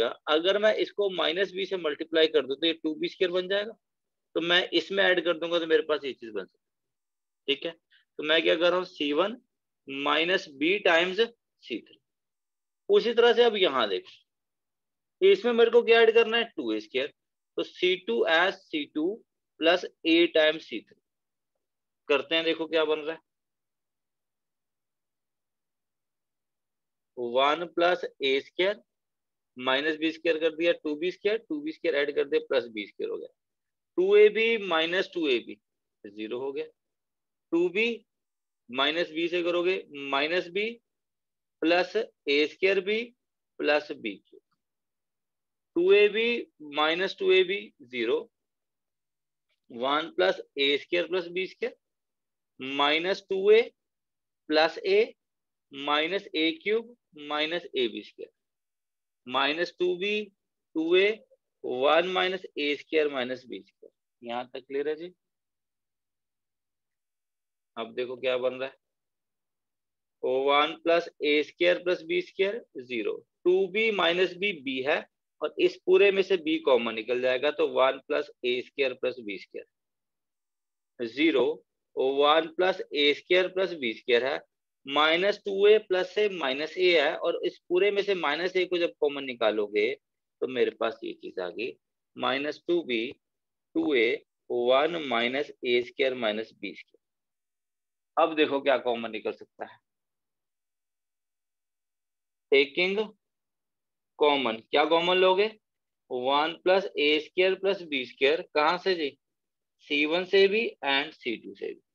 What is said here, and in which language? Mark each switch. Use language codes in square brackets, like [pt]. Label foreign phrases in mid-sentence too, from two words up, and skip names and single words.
[hi] अगर मैं इसको -b से मल्टीप्लाई कर दूं तो ये 2b² बन जाएगा। तो मैं इसमें ऐड कर दूंगा तो मेरे पास ये चीज बन सकती है। ठीक है, तो मैं क्या कर रहा हूँ, C1 - b टाइम्स C3। उसी तरह से अब यहाँ देखो, इसमें मेरे को क्या ऐड करना है, 2a²। तो C2 as C2 + a टाइम्स C3 करते हैं, देखो क्या बन रहा है। 1 + a² - b² कर दिया, 2b², 2b² ऐड कर दिया, +b² हो गया। 2ab - 2ab 0 हो गया। 2b -b से करोगे -b + a²b + b²। 2ab - 2ab 0। 1 + a² + b² -2a + a -a³ -ab² -2b 2a 1 - a² - b²। यहाँ तक क्लियर है जी? अब देखो क्या बन रहा है, 1 + a² + b² 0। 2b - b b है, और इस पूरे में से b कॉमन निकल जाएगा, तो 1 + a² + b² 0। 1 + a² + b² है, -2a + a - a है, और इस पूरे में से -a को जब कॉमन निकालोगे तो मेरे पास ये चीज आ गई, -2b 2a 1 - a² - b²। अब देखो क्या कॉमन निकल सकता है, टेकिंग कॉमन। क्या कॉमन लोगे, 1 + a² + b², कहाँ से जी, C1 से भी एंड C2 से भी।